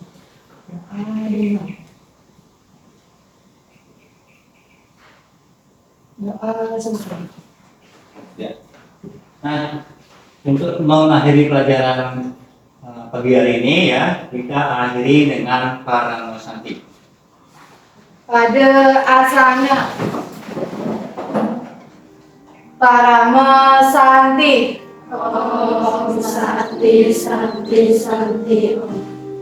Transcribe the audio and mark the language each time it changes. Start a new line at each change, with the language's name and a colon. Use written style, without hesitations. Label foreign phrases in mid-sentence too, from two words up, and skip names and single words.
Indonesian: Doa dulu. Doa selesai. Ya. Nah, untuk mengakhiri pelajaran pagi hari ini ya, kita akhiri dengan Paramosanti. Pada asana Paramosanti.
Sanskrit: ॐ शान्तिः शान्तिः शान्तिः ॐ.